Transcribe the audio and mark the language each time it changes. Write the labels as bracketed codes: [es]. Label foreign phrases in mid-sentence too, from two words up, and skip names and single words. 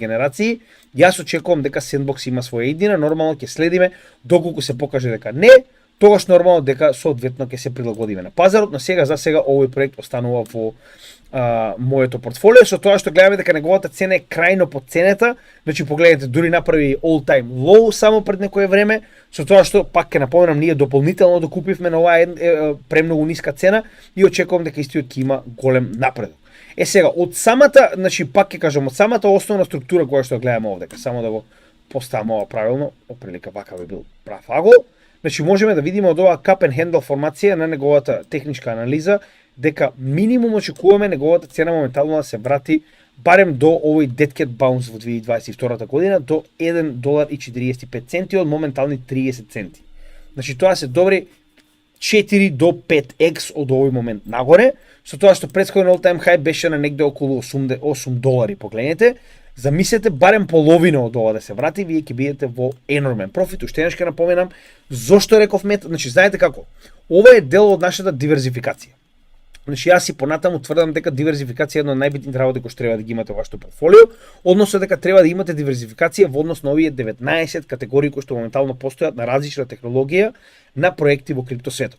[mk] генерации, јас очекувам дека Sandbox има своја иднина, нормално ќе следиме доколку се покаже дека не, тогаш нормално дека соодветно ќе се прилагодиме на пазарот, но сега за сега овој проект останува во моето портфолио, со тоа што гледаме дека неговата цена е крајно подценета, значи погледнете, дури направи [en] all time low [mk] само пред некое време, со тоа што пак ќе напоменам, ние дополнително докупивме на оваа премногу ниска цена и очекувам дека истиот ќе има голем напредок. Сега, од самата, значи пак ќе кажам, од самата основна структура која што гледаме овде, само да го поставам ова правилно, оприлика вака би бил прав агол, значи можеме да видиме од оваа [en] cup and handle [mk] формација на неговата техничка анализа, дека минимум очекуваме неговата цена моментално да се врати барем до овој [en] dead cat bounce [mk] во 2022 година до $1.45 од моментални 30 центи. Значи тоа се добри 4 до 5x од овој момент нагоре, со тоа што претходен [en] all time high [mk] беше на негде околу $8, погледнете. Замислете барем половина од ова да се врати, вие ќе бидете во енормен профит. Уште еднаш ќе напоменам зошто реков Мета, значи знаете како, ова е дел од нашата диверзификација. Значи јас и понатаму тврдам дека диверзификација е една од најбитните работи кои што треба да ги имате во вашето портфолио, односно дека треба да имате диверзификација во однос на овие 19 категории кои што моментално постојат на различна технологија на проекти во криптосветот.